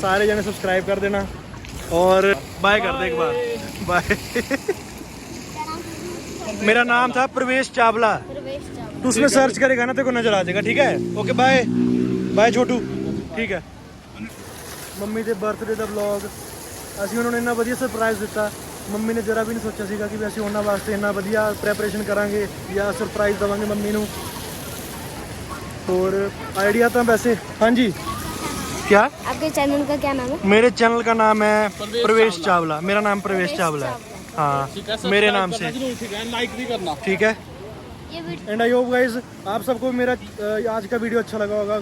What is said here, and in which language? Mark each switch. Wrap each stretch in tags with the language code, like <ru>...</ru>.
<hi>सारे जने सब्सक्राइब कर देना और बाय कर दे एक बार, बाय। मेरा नाम था प्रवेश चावला, तू उसमें सर्च करेगा ना तेरे को नजर आ जाएगा, ठीक है? ओके बाय बाय छोटू, ठीक है। मम्मी के बर्थडे का व्लॉग</hi> <pa>ਅਸੀਂ ਉਹਨਾਂ ਨੂੰ ਇੰਨਾ ਵਧੀਆ ਸਰਪ੍ਰਾਈਜ਼ ਦਿੱਤਾ। ਮੰਮੀ ਨੇ ਜਰਾ ਵੀ ਨਹੀਂ ਸੋਚਿਆ ਸੀਗਾ ਕਿ ਵੀ ਅਸੀਂ ਉਹਨਾਂ ਵਾਸਤੇ ਇੰਨਾ ਵਧੀਆ ਪ੍ਰੈਪਰੇਸ਼ਨ ਕਰਾਂਗੇ ਜਾਂ ਸਰਪ੍ਰਾਈਜ਼ ਦੇਵਾਂਗੇ ਮੰਮੀ ਨੂੰ।</pa> <hi>और आइडिया तो वैसे हाँ जी क्या आपके चैनल का क्या नाम है? मेरे चैनल का नाम है प्रवेश चावला। मेरा नाम प्रवेश चावला है। हाँ मेरे नाम से लाइक भी करना, ठीक है।</hi> <en>and I hope guys</en> <hi>आप सबको मेरा आज का वीडियो अच्छा लगा होगा।</hi>